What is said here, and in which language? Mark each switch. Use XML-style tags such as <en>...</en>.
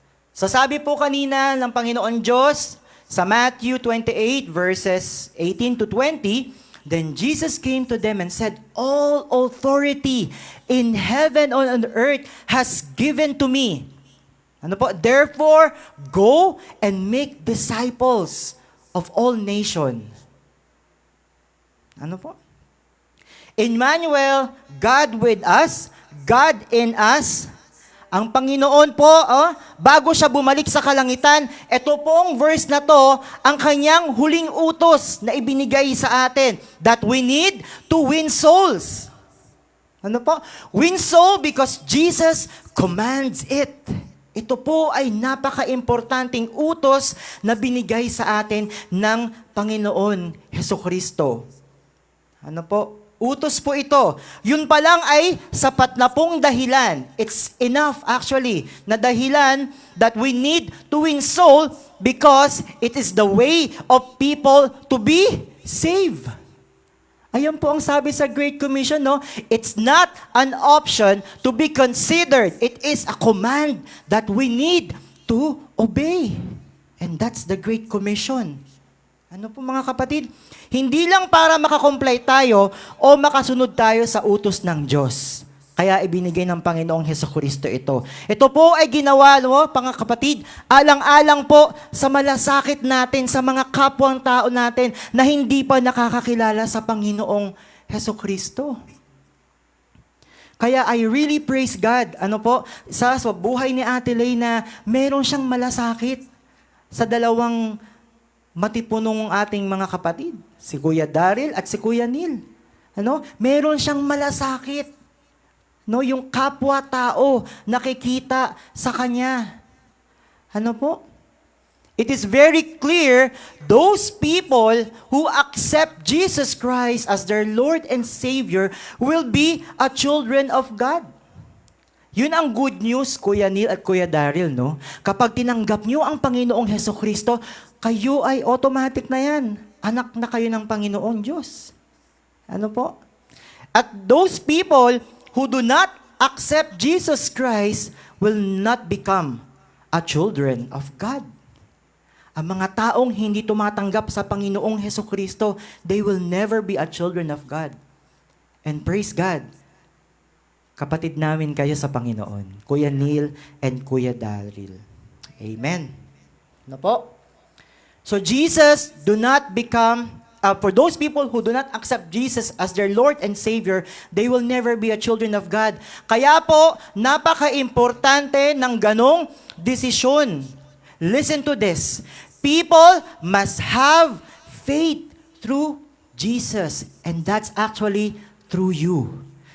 <en>So</en> <tl>sabi po kanina ng Panginoon Diyos</tl> <en>sa Matthew 28 verses 18 to 20, then Jesus came to them and said, all authority in heaven and on earth has given to me.</en> <tl>Ano po?</tl> <en>Therefore, go and make disciples of all nations.</en> <tl>Ano po?</tl> <en>Emmanuel, God with us, God in us.</en> <tl>Ang Panginoon po, bago siya bumalik sa kalangitan, ito pong verse na to, ang kanyang huling utos na ibinigay sa atin,</tl> <en>that we need to win souls.</en> <tl>Ano po?</tl> <en>Win soul because Jesus commands it.</en> <tl>Ito po ay napaka-importanting utos na binigay sa atin ng Panginoon Hesukristo. Ano po? Utos po ito. Yun pa lang ay sapat na pong dahilan.</tl> <en>It's enough actually na dahilan that we need to win soul because it is the way of people to be saved.</en> <tl>Ayan po ang sabi sa</tl> <en>Great Commission, no? It's not an option to be considered. It is a command that we need to obey. And that's the Great Commission.</en> <tl>Ano po mga kapatid? Hindi lang para makakomply tayo o makasunod tayo sa utos ng Diyos. Kaya ibinigay ng Panginoong Hesukristo ito. Ito po ay ginawa, mga kapatid, alang-alang po sa malasakit natin, sa mga kapwang tao natin na hindi pa nakakakilala sa Panginoong Hesukristo. Kaya</tl> <en>I really praise God,</en> <tl>sa buhay ni Ate Lay na meron siyang malasakit sa dalawang matipunong ating mga kapatid, si Kuya Daryl at si Kuya Neil. Meron siyang malasakit. Yung kapwa-tao nakikita sa kanya. Ano po?</tl> <en>It is very clear, those people who accept Jesus Christ as their Lord and Savior will be a children of God.</en> <tl>Yun ang good news, Kuya Neil at Kuya Daryl, no? Kapag tinanggap nyo ang Panginoong Hesukristo, kayo ay automatic na yan. Anak na kayo ng Panginoong Diyos. Ano po?</tl> <en>At those people who do not accept Jesus Christ will not become a children of God.</en> <tl>Ang mga taong hindi tumatanggap sa Panginoong Hesukristo,</tl> <en>they will never be a children of God. And praise God,</en> <tl>kapatid namin kayo sa Panginoon, Kuya Neil and Kuya Daryl. Amen. Ano po?</tl> <en>So Jesus do not become, for those people who do not accept Jesus as their Lord and Savior, they will never be a children of God.</en> <tl>Kaya po, napaka-importante ng ganong desisyon.</tl> <en>Listen to this. People must have faith through Jesus. And that's actually through you.</en>